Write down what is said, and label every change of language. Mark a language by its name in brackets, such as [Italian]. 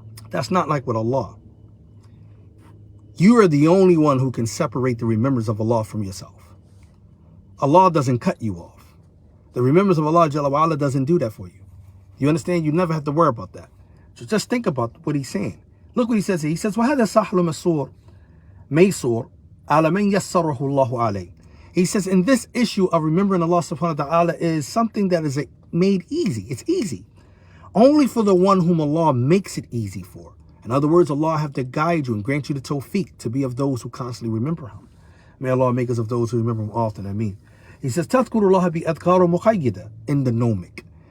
[English] That's not like with Allah. You are the only one who can separate the remembrance of Allah from yourself. Allah doesn't cut you off. The remembrance of Allah Jalla wa Ala doesn't do that for you. You understand? You never have to worry about that. So just think about what he's saying. Look what he says here. He says, [Arabic] وَهَذَا سَحْلُ مَيْسُورٌ عَلَى مَنْ يَسَّرَهُ اللَّهُ عَلَيْهِ. [English] He says, in this issue of remembering Allah subhanahu wa ta'ala is something that is made easy. It's easy. Only for the one whom Allah makes it easy for. In other words, Allah have to guide you and grant you the tawfiq to be of those who constantly remember Him. May Allah make us of those who remember Him often. He says, [Arabic] تَذْكُرُ اللَّهَ بِأَذْكَارُ مُقَيِّدَةٍ [English] in the nomic.